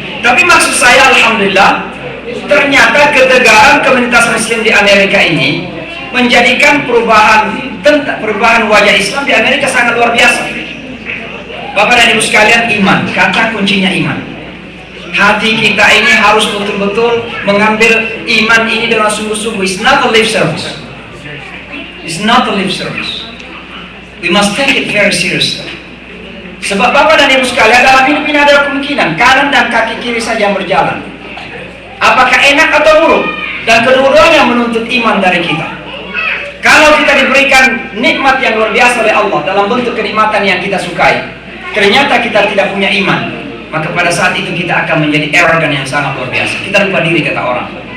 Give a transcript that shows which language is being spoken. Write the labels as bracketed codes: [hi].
[id] Tapi maksud saya, alhamdulillah, ternyata ketegaran komunitas muslim di Amerika ini menjadikan perubahan wajah Islam di Amerika sangat luar biasa. Bapak dan Ibu sekalian, iman, kata kuncinya iman. Hati kita ini harus betul-betul mengambil iman ini dengan sungguh-sungguh. [en] It's not a lip service. It's not a lip service. We must take it very seriously. [id] Sebab Bapak dan Ibu sekalian, dalam hidup ini ada kemungkinan kanan dan kaki kiri saja yang berjalan. Apakah enak atau buruk? Dan kedua-duanya menuntut iman dari kita. Kalau kita diberikan nikmat yang luar biasa oleh Allah dalam bentuk kenikmatan yang kita sukai, ternyata kita tidak punya iman, maka pada saat itu kita akan menjadi arrogant yang sangat luar biasa. Kita lupa diri, kata orang.